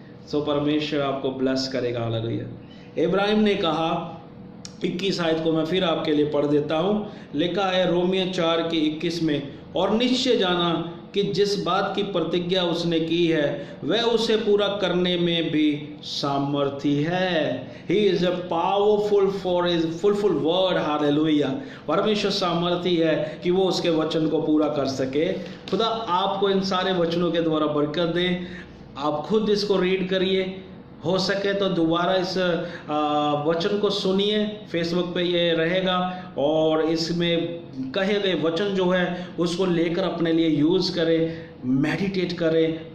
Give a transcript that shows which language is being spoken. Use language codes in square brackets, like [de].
[hi] सो परमेश्वर आपको ब्लेस करेगा, हालेलुया। इब्राहिम ने कहा, 21 आयत को मैं फिर आपके लिए पढ़ देता हूँ। लिखा है रोमियो 4 के 21 में, और निश्चय जाना कि जिस बात की प्रतिज्ञा उसने की है वह उसे पूरा करने में भी सामर्थी है। [en] He is a powerful for his fulfill word, hallelujah. [hi] परमेश्वर सामर्थी है कि वो उसके वचन को पूरा कर सके। खुदा आपको इन सारे वचनों के द्वारा बरकत दे। आप खुद इसको रीड करिए, हो सके तो दोबारा इस वचन को सुनिए, फेसबुक पे ये रहेगा, और इसमें कहे गए वचन जो है उसको लेकर अपने लिए यूज़ करें, मेडिटेट करें,